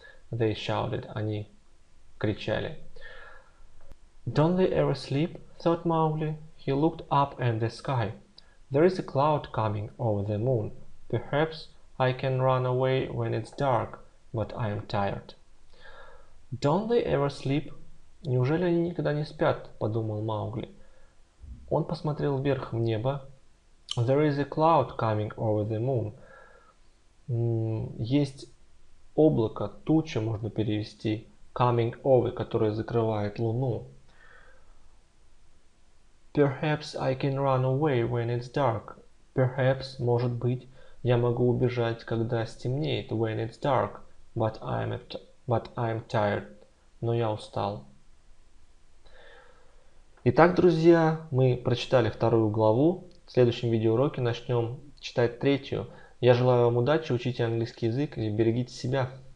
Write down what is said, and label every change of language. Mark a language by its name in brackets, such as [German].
[English] They shouted, [Russian] они кричали. [English] Don't they ever sleep? Thought Mowgli. He looked up at the sky. There is a cloud coming over the moon. Perhaps I can run away when it's dark, but I am tired. Don't they ever sleep? [Russian] Неужели они никогда не спят? Подумал Маугли. Он посмотрел вверх в небо. [English] There is a cloud coming over the moon. [Russian] Есть облако, туча можно перевести. [English] Coming over, [Russian] которое закрывает луну. [English] Perhaps I can run away when it's dark. Perhaps, [Russian] может быть, я могу убежать, когда стемнеет. [English] When it's dark. But I'm tired. [Russian] Но я устал. Итак, друзья, мы прочитали 2 главу. В следующем видеоуроке начнем читать 3. Я желаю вам удачи, учите английский язык и берегите себя.